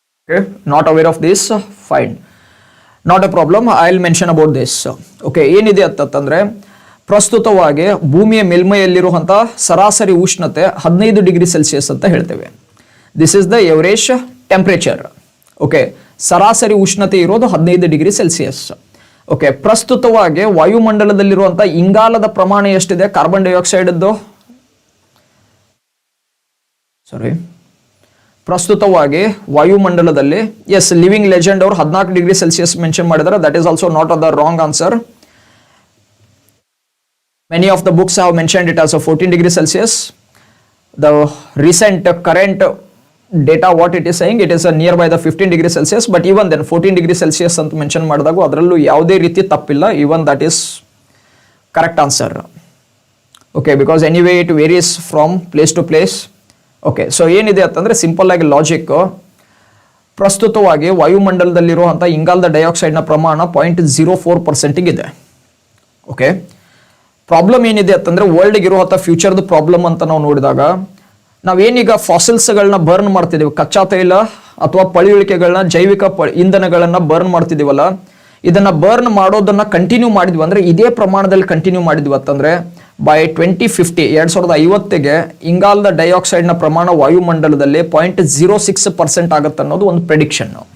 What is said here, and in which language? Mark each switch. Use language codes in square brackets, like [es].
[en] Okay, not aware of this, fine, not a problem, I'll mention about this. [kn] Okay, ಏನಿದೆ ಅಂತಂದ್ರೆ ಪ್ರಸ್ತುತವಾಗಿ ಭೂಮಿಯ ಮೇಲ್ಮೈಯಲ್ಲಿರುವಂಥ ಸರಾಸರಿ ಉಷ್ಣತೆ 15 ಡಿಗ್ರಿ ಸೆಲ್ಸಿಯಸ್ ಅಂತ ಹೇಳ್ತೇವೆ. [en] This is the average temperature. [kn] Okay, ಸರಾಸರಿ ಉಷ್ಣತೆ ಇರೋದು 15 ಡಿಗ್ರಿ ಸೆಲ್ಸಿಯಸ್. ಓಕೆ, ಪ್ರಸ್ತುತವಾಗಿ ವಾಯುಮಂಡಲದಲ್ಲಿರುವಂಥ ಇಂಗಾಲದ ಪ್ರಮಾಣ ಎಷ್ಟಿದೆ? ಕಾರ್ಬನ್ ಡೈಆಕ್ಸೈಡ್ದು ಪ್ರಸ್ತುತವಾಗಿ ವಾಯುಮಂಡಲದಲ್ಲಿ, ಎಸ್, ಲಿವಿಂಗ್ ಲೆಜೆಂಡ್ ಅವರು 14 ಡಿಗ್ರಿ ಸೆಲ್ಸಿಯಸ್ ಮೆನ್ಷನ್ ಮಾಡಿದ್ದಾರೆ. [en] That is also not the wrong answer. Many of the books have mentioned it as a 14 degree Celsius. The recent current data, what it is saying, it is nearby the 15 degree Celsius, but even then 14 degree Celsius [kn] ಅಂತ mention ಮಾಡಿದಾಗ ಅದರಲ್ಲೂ ಯಾವುದೇ ರೀತಿ ತಪ್ಪಿಲ್ಲ. [en] even that is correct answer. Okay, because anyway it varies from place to place. [kn] Okay, so ಏನಿದೆ ಅಂತಂದ್ರೆ simple ಆಗಿ logic, ಪ್ರಸ್ತುತವಾಗಿ ವಾಯುಮಂಡಲದಲ್ಲಿರುವಂಥ ಇಂಗಾಲದ ಡೈಆಕ್ಸೈಡ್ನ ಪ್ರಮಾಣ 0.04% ಇದೆ. ಓಕೆ, ಪ್ರಾಬ್ಲಮ್ ಏನಿದೆ ಅಂತಂದ್ರೆ ವರ್ಲ್ಡ್ಗೆ ಇರುವಂಥ ಫ್ಯೂಚರ್ದು ಪ್ರಾಬ್ಲಮ್ ಅಂತ ನಾವು ನೋಡಿದಾಗ, ನಾವೇನೀಗ ಫಾಸಿಲ್ಸ್ಗಳನ್ನ ಬರ್ನ್ ಮಾಡ್ತಿದ್ದೀವಿ, ಕಚ್ಚಾ ತೈಲ ಅಥವಾ ಪಳಿಯುಳಿಕೆಗಳನ್ನ, ಜೈವಿಕ ಇಂಧನಗಳನ್ನ ಬರ್ನ್ ಮಾಡ್ತಿದ್ದೀವಲ್ಲ, ಇದನ್ನ ಬರ್ನ್ ಮಾಡೋದನ್ನ ಕಂಟಿನ್ಯೂ ಮಾಡಿದ್ವಿ ಅಂದ್ರೆ, ಇದೇ ಪ್ರಮಾಣದಲ್ಲಿ ಕಂಟಿನ್ಯೂ ಮಾಡಿದ್ವಿ ಅಂತಂದ್ರೆ ಬೈ 2050 2050ಗೆ ಇಂಗಾಲದ ಡೈಆಕ್ಸೈಡ್ನ ಪ್ರಮಾಣ ವಾಯುಮಂಡಲದಲ್ಲಿ 0.06% ಆಗುತ್ತೆ ಅನ್ನೋದು ಒಂದು ಪ್ರೆಡಿಕ್ಷನ್.